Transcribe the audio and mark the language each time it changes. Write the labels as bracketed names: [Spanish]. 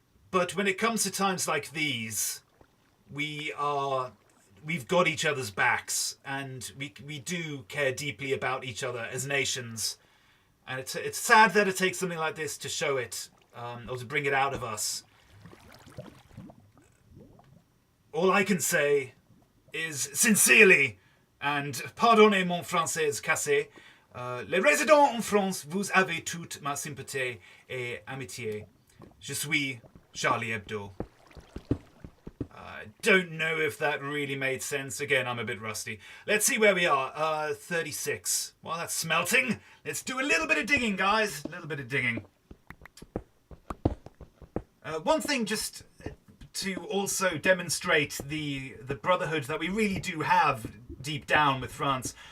[English] But when it comes to times like these, we've got each other's backs, and we do care deeply about each other as nations. And it's sad that it takes something like this to show it, or to bring it out of us. All I can say is, sincerely, and [French] pardonnez mon français cassé, les résidents en France, vous avez toute ma sympathie et amitié. Je suis Charlie Hebdo. [English] Don't know if that really made sense. Again, I'm a bit rusty. Let's see where we are. 36. Well, that's smelting. Let's do a little bit of digging, guys. A little bit of digging. One thing just to also demonstrate the brotherhood that we really do have deep down with France.